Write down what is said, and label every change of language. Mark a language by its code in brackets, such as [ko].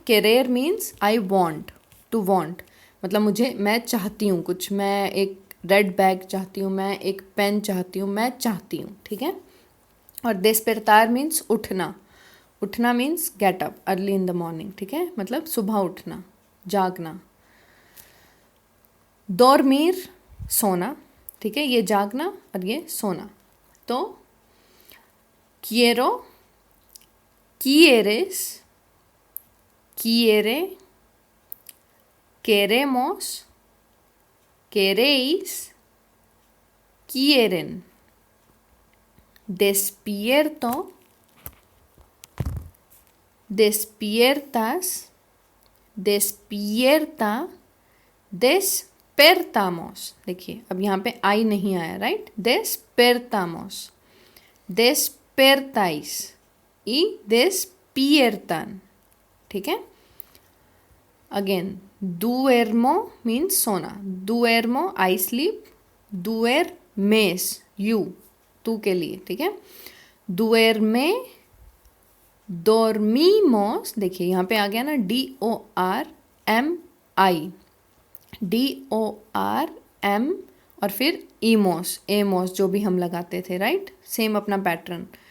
[hi] querer means I want, to want, मतलब मैं चाहती हूँ कुछ, मैं एक रेड बैग चाहती हूँ, मैं एक पेन चाहती हूँ, मैं चाहती हूँ, ठीक है। और despertar मीन्स उठना, उठना means get up early in the morning, ठीक है, मतलब सुबह उठना, जागना। dormir सोना, ठीक है, ये जागना और ये सोना। [es] तो quiero, quieres, quiere, queremos, queréis, quieren, despierto, despiertas, despierta, despertamos। [hi] देखिए अब यहाँ पे आई नहीं आया, right. [es] despertamos, despertáis y despiertan, [hi] ठीक है। अगेन duermo मीन्स सोना, duermo I sleep, duermes you, तू के लिए, ठीक है। duerme, dormimos, देखिए यहाँ पे आ गया ना DORMI, DORM और फिर ईमोस, एमोस जो भी हम लगाते थे, राइट, सेम अपना पैटर्न।